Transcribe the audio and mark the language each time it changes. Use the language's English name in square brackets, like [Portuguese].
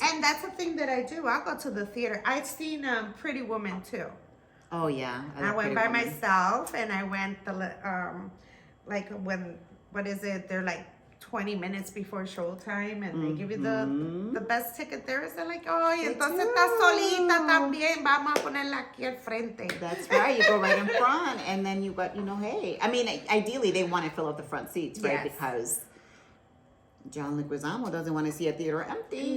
[English] And that's the thing that I do. I'll go to the theater. I've seen Pretty Woman too. Oh yeah. I went by myself, and I went like when, what is it? They're like 20 minutes before showtime, and they give you the best ticket there. Is they're like, oh, [Spanish] y entonces estás solita también. Vamos a ponerla aquí al frente. [English] That's right. You go right in front, and then you got, hey. I mean, ideally, they want to fill up the front seats, right? Yes. Because John Leguizamo doesn't want to see a theater empty.